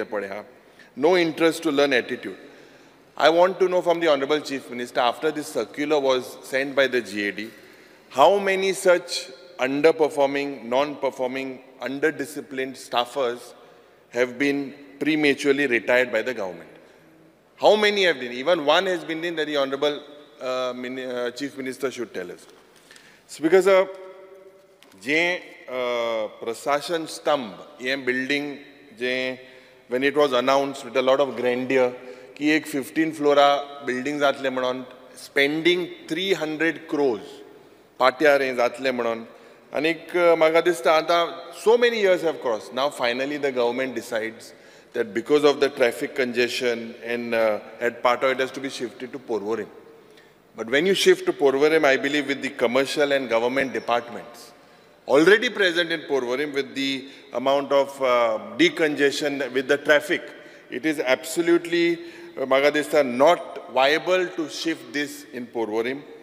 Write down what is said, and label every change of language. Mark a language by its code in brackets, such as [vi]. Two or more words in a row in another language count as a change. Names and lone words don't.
[en] No interest to learn attitude. I want to know from the Honorable Chief Minister, after this circular was sent by the GAD, how many such underperforming, non-performing, under-disciplined staffers have been prematurely retired by the government? How many have been? Even one has been in that the Honorable Chief Minister should tell us. So because [kok] जे प्रशासन स्तंभ ये बिल्डिंग जे [en] when it was announced with a lot of grandeur [kok] की एक 15 फ्लोरा बिल्डिंग जातले म्हणून [en] spending 300 crores [kok] पाट्यार हे जातले म्हणून आणि म्हाका दिसता आता [en] so many years have crossed. Now finally the government decides that because of the traffic congestion and at Pata it has to be shifted to Porvorim. But when you shift to Porvorim, I believe with the commercial and government departments already present in Porvorim, with the amount of decongestion with the traffic, it is absolutely not viable to shift this in Porvorim.